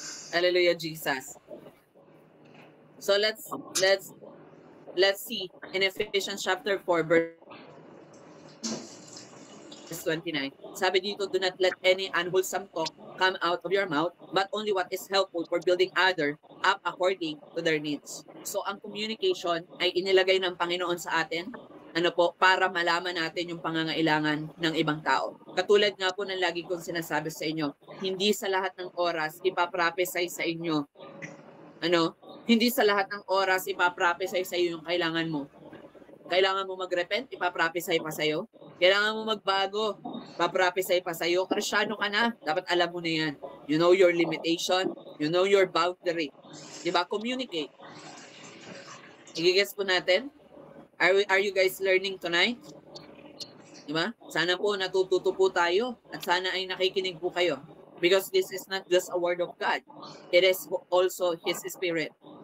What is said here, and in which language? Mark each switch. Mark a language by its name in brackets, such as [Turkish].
[English] Hallelujah, Jesus. So let's see in Ephesians chapter 4 verse 29. [Filipino] Sabi dito, [English] do not let any unwholesome talk come out of your mouth, but only what is helpful for building others up according to their needs. [Filipino] So ang communication ay inilagay ng Panginoon sa atin, para malaman natin yung pangangailangan ng ibang tao. Katulad nga po ng lagi kong sinasabi sa inyo, hindi sa lahat ng oras ipaprophesy sa inyo. Hindi sa lahat ng oras ipaprophesy sa iyo yung kailangan mo. Kailangan mo mag-repent, ipaprophesy pa sa iyo. Kailangan mo magbago, ipaprophesy pa sa iyo. Kristyano ka na, dapat alam mo na yan. [English] You know your limitation, you know your boundary. [Filipino] Diba? [English] Communicate. [Filipino] Igigets po natin? [English] Are you guys learning tonight? [Filipino] Diba? Sana po natututo po tayo at sana ay nakikinig po kayo. [English] Because this is not just a word of God. It is also His Spirit.